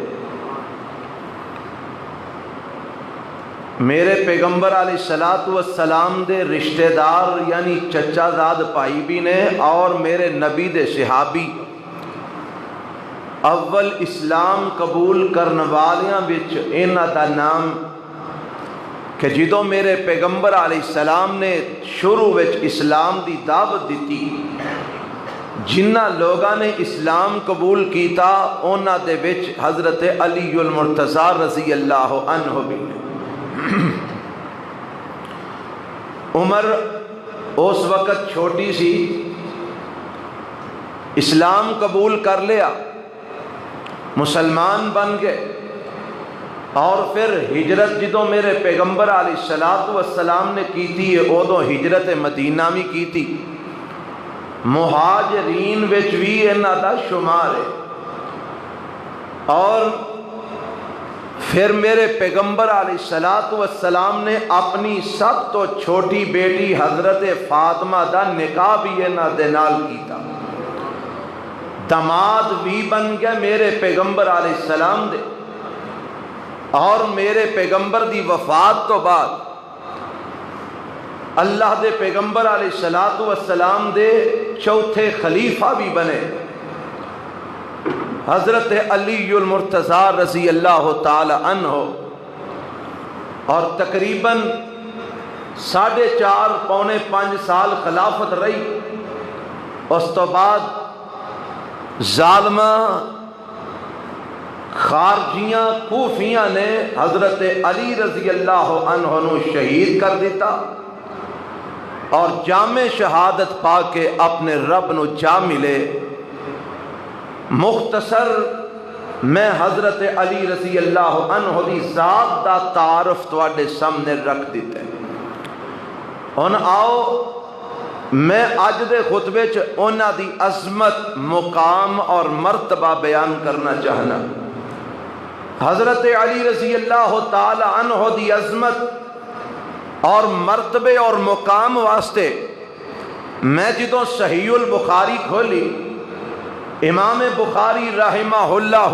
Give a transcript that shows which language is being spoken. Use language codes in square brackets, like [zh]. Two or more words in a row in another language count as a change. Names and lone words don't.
[pa] میرے پیغمبر [ar] علیہ السلام [pa] دے رشتہ دار یعنی چچا زاد پائی بھی نے اور میرے نبی دے صحابی اول اسلام قبول کرنے والیاں وچ انہاں دا نام کہ جدوں میرے پیغمبر [ar] علیہ السلام [pa] نے شروع وچ اسلام دی دعوت دیتی جنہ لوگاں نے اسلام قبول کیتا انہاں دے وچ حضرت علی المرتضیٰ [ar] رضی اللہ عنہ [pa] بھی نے۔ عمر اس وقت چھوٹی سی، اسلام قبول کر لیا، مسلمان بن گئے اور پھر ہجرت جدوں میرے پیغمبر [ar] علیہ السلام [pa] نے کی تھی ادوں ہجرت مدینہ بھی کی تھی۔ مہاجرین وچ بھی انہاں دا شمار ہے۔ اور پھر میرے پیغمبر [ar] علیہ السلام [pa] نے اپنی سب تو چھوٹی بیٹی حضرت فاطمہ دا نکاح بھی انہاں دے نال کیتا۔ داماد بھی بن گیا میرے پیغمبر [ar] علیہ السلام [pa] دے۔ اور میرے پیغمبر دی وفات تو بعد اللہ دے پیغمبر [ar] علیہ السلام [pa] دے چوتھے خلیفہ بھی بنے حضرت علی المرتضیٰ [ar] رضی اللہ تعالی عنہ، [pa] اور تقریباً 4.5 پونے 5 سال خلافت رہی۔ اس تو بعد ظالمہ خارجیاں کوفیاں نے حضرت علی [ar] رضی اللہ عنہ [pa] نو شہید کر دیتا اور جامع شہادت پا کے اپنے رب نو جا ملے۔ مختصر میں حضرت علی [ar] رضی اللہ عنہ [pa] دی ذات دا تعارف تواڈے سامنے رکھ دیتے ہیں۔ ہن آؤ میں اج دے خطبے چ انہاں دی عظمت، مقام اور مرتبہ بیان کرنا چاہنا۔ حضرت علی [ar] رضی اللہ تعالی عنہ [pa] دی عظمت اور مرتبے اور مقام واسطے میں جدوں صحیح البخاری کھولی، امام بخاری [ar] رحمہ اللہ